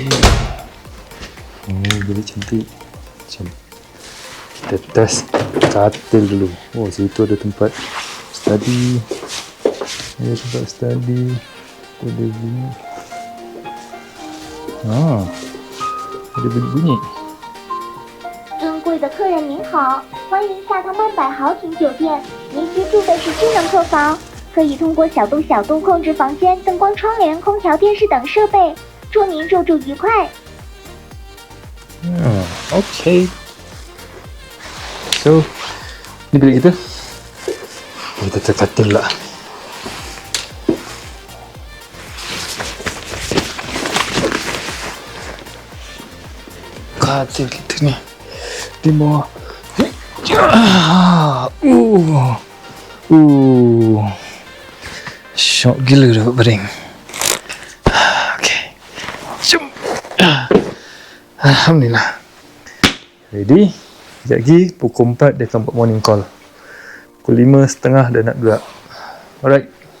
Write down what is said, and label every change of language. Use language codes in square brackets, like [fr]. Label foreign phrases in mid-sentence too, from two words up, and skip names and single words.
[ms] Ni bilik cantik. Kita test katil dulu. Oh, situ ada tempat study. Ada tempat study. Ada bunyi. Ada bunyi. [zh] 尊贵的客人您好，欢迎下榻曼百豪庭酒店。您居住的是智能客房，可以通过小度控制房间灯光、窗帘、空调、电视等设备。祝您入住愉快。 [ms] Okay. So, ni bilik kita. Kita terkatil lah. Katil kita ni di bawah. Syok gila dapat baring. Okay. Jom. Alhamdulillah. Ready? Sekejap lagi pukul 4 dia akan buat [en] morning call. [ms] Pukul 5.30 dah nak gerak. Alright.